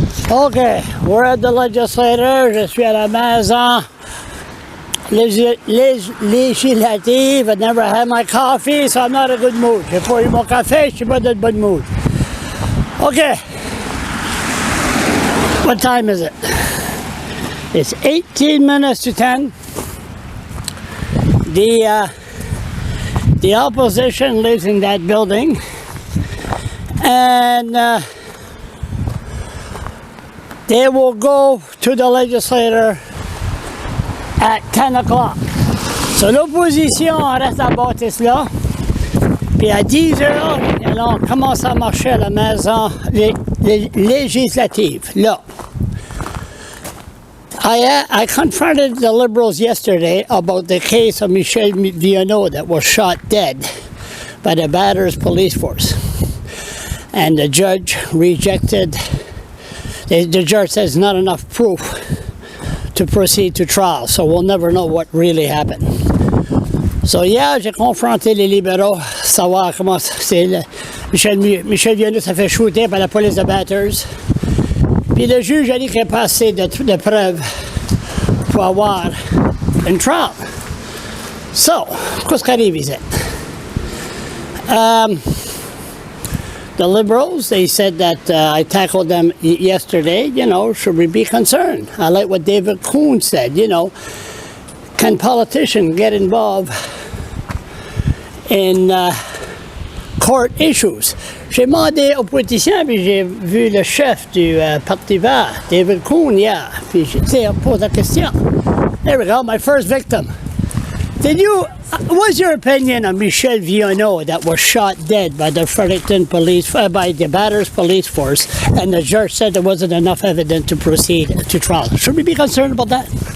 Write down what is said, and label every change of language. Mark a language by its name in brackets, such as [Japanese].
[English] Okay, we're at the legislature. [French] Je suis à la maison législative. [English] I never had my coffee, so I'm not in a good mood. [French] J'ai pas eu mon café, je suis pas dans de bonne mood. Okay. [English] What time is it? It's 18 minutes to 10. The opposition lives in that building, and they will go to the legislature at 10 o'clock. [French] So l'opposition reste à Bathurst-là, puis à 10 heures, on commence à marcher à la maison législative, là. [English] I confronted the Liberals yesterday about the case of Michel Vienneau that was shot dead by the Bathurst police force. And the judge rejected, the judge says not enough proof to proceed to trial, so we'll never know what really happened. [French] So hier, j'ai confronté les libéraux, savoir comment c'est. Michel Vienneau s'est fait shooter par la police de Bathurst. Puis le juge a dit qu'il n'y a pas assez de preuves pour avoir une trial. So, qu'est-ce qui arrive ici? [English] The Liberals, they said that I tackled them yesterday, you know, should we be concerned? I like what David Kuhn said, you know, can politicians get involved in court issues? [French] J'ai demandé aux politiciens, puis j'ai vu le chef du Parti vert, David Kuhn, hier, puis j'ai posé la question. [English] There we go, my first victim. What's your opinion on Michel Vienneau that was shot dead by the Fredericton police, by the Bathurst police force, and the judge said there wasn't enough evidence to proceed to trial? Should we be concerned about that?